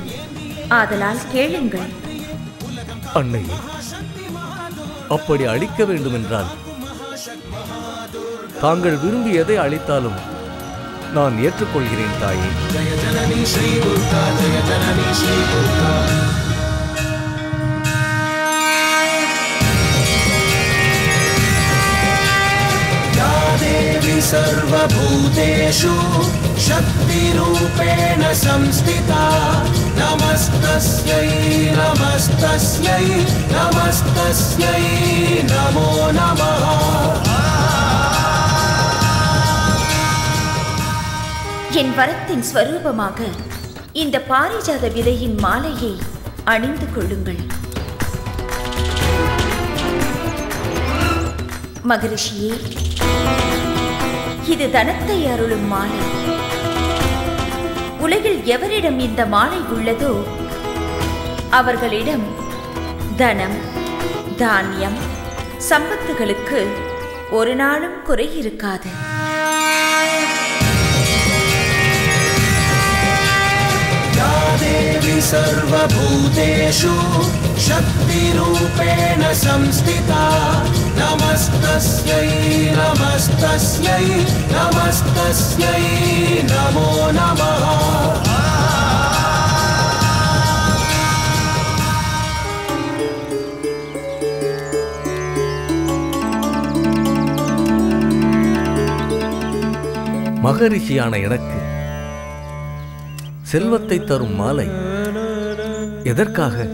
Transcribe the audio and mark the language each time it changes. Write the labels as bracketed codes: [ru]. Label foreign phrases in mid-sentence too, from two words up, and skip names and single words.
[ta] ஆதலால் கேளுங்கள். அன்னையே, அப்படி அளிக்க வேண்டும் என்றால் தாங்கள் விரும்பி எதை அளித்தாலும் நான் ஏற்றுக்கொள்கிறேன் தாயே. ஜெய ஜனனி ஸ்ரீ துர்கா, ஜெய ஜனனி ஸ்ரீ துர்கா. [sa] या देवी सर्वभूतेषु शक्तिरूपेण संस्थिता, नमस्तस्यै नमस्तस्यै नमस्तस्यै नमो नमः. [ta] என் வரத்தின் ஸ்வரூபமாக இந்த பாரிஜாத விதையின் மாலையை அணிந்து கொள்ளுங்கள். மகரிஷியே, இது தனத்தை அருளும் மாலை. உலகில் எவரிடம் இந்த மாலை உள்ளதோ அவர்களிடம் தனம், தானியம், சம்பத்துகளுக்கு ஒரு நாளும் குறை இருக்காது. [sa] सर्वभूतेषु शक्तिरूपेण संस्थिता नमस्तस्यै नमस्तस्यै नमस्तस्यै नमो नमः [ta] மகரிஷியான எனக்கு செல்வத்தை தரும் மாலை எதற்காக?